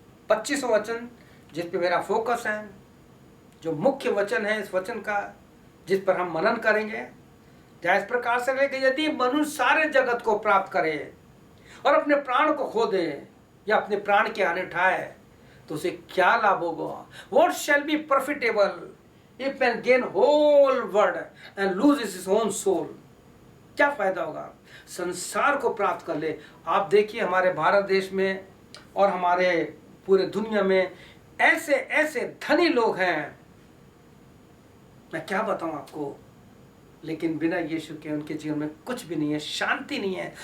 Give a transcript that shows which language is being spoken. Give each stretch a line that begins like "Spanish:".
Hindi: 25वां वचन जिस पे मेरा फोकस है, जो मुख्य वचन है इस वचन का, जिस पर हम मनन करेंगे, जहाँ इस प्रकार से है कि यदि मनुष्य सारे जगत को प्राप्त करे और अपने प्राण को खो दे या अपने प्राण के आने उठाए तो उसे क्या लाभ होगा?
English: What shall be profitable if man gain whole world and loses his own soul?
Hindi: क्या फायदा होगा? संसार को प्राप्त कर ले। आप देखिए हमारे भारत देश में और हमारे पूरे दुनिया में ऐसे ऐसे धनी लोग हैं, मैं क्या बताऊं आपको, लेकिन बिना यीशु के उनके जीवन में कुछ भी नहीं है, शांति नहीं है।